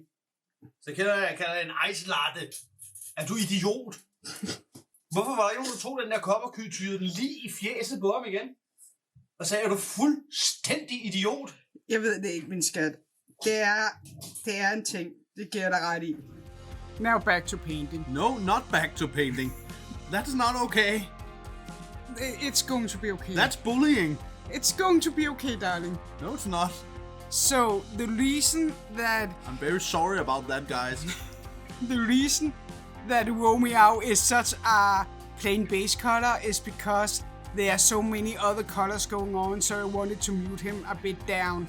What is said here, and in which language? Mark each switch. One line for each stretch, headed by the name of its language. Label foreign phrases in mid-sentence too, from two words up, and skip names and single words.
Danish: Så kalder jeg en
English: ice latte.
Danish: Er du idiot? Hvorfor var der ikke nogen, der tog den der kop og tyrede den lige i fjeset på ham igen? Og sagde, er du fuldstændig idiot? Jeg ved det ikke, min skat. Det er en ting. Det giver dig ret i.
English: Now back to painting. No, not back to painting. That's not okay. It's going to be okay. That's bullying. It's going to be okay, darling. No, it's not. So, the reason that... I'm very sorry about that, guys. The reason that Romiav is such a plain base color is because there are so many other colors going on, so I wanted to mute him a bit down.